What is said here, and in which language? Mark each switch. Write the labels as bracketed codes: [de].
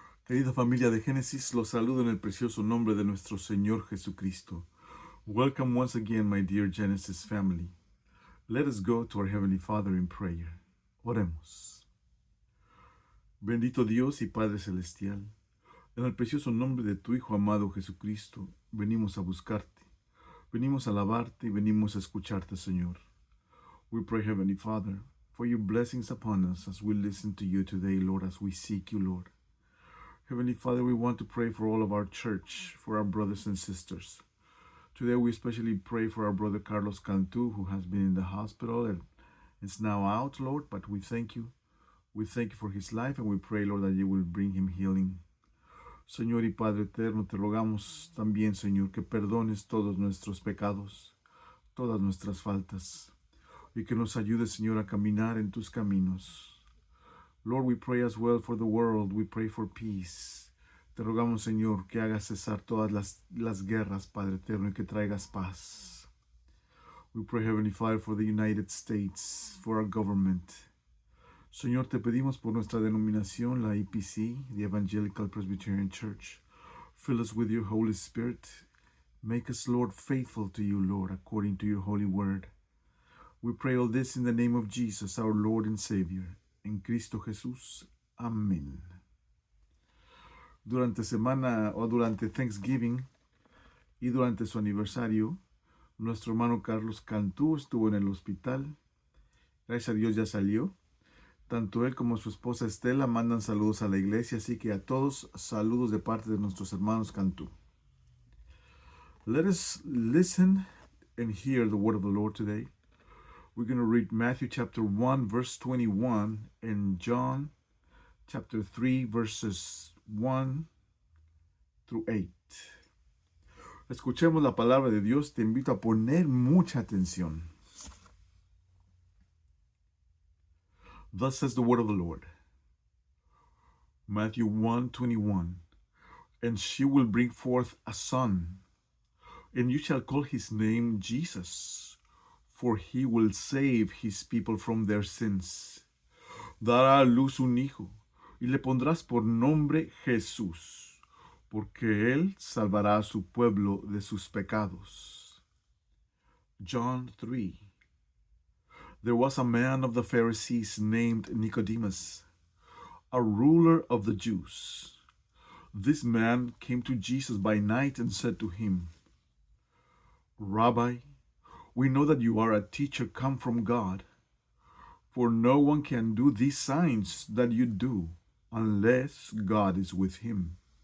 [es] Querida familia de Génesis, los saludo en el precioso nombre de nuestro Señor Jesucristo. [en] Welcome once again, my dear Genesis family. Let us go to our Heavenly Father in prayer. [es] Oremos. Bendito Dios y Padre Celestial, en el precioso nombre de tu Hijo amado Jesucristo, venimos a buscarte, venimos a alabarte y venimos a escucharte, Señor. [en] We pray, Heavenly Father, for your blessings upon us as we listen to you today, Lord, as we seek you, Lord. Heavenly Father, we want to pray for all of our church, for our brothers and sisters. Today we especially pray for our brother Carlos Cantu, who has been in the hospital and is now out, Lord, but we thank you. We thank you for his life and we pray, Lord, that you will bring him healing. [es] Señor y Padre eterno, te rogamos también, Señor, que perdones todos nuestros pecados, todas nuestras faltas, y que nos ayudes, Señor, a caminar en tus caminos. [en] Lord, we pray as well for the world. We pray for peace. [es] Te rogamos, Señor, que hagas cesar todas las guerras, Padre eterno, y que traigas paz. [en] We pray, Heavenly Father, for the United States, for our government. [es] Señor, te pedimos por nuestra denominación, la EPC, the Evangelical Presbyterian Church. [en] Fill us with your Holy Spirit. Make us, Lord, faithful to you, Lord, according to your holy word. We pray all this in the name of Jesus, our Lord and Savior. [es] En Cristo Jesús. Amén. Durante semana o durante Thanksgiving y durante su aniversario, nuestro hermano Carlos Cantú estuvo en el hospital. Gracias a Dios ya salió. Tanto él como su esposa Estela mandan saludos a la iglesia, así que a todos saludos de parte de nuestros hermanos Cantú. [en] Let us listen and hear the word of the Lord today. We're going to read Matthew chapter 1, verse 21, and John chapter 3, verses 1 through 8. [es] Escuchemos la palabra de Dios. Te invito a poner mucha atención. [en] Thus says the word of the Lord. Matthew 1:21. And she will bring forth a son, and you shall call his name Jesus, for he will save his people from their sins. [es] Dará a luz un hijo, y le pondrás por nombre Jesús, porque él salvará a su pueblo de sus pecados. [en] John 3. There was a man of the Pharisees named Nicodemus, a ruler of the Jews. This man came to Jesus by night and said to him, Rabbi, we know that you are a teacher come from God, for no one can do these signs that you do unless God is with him.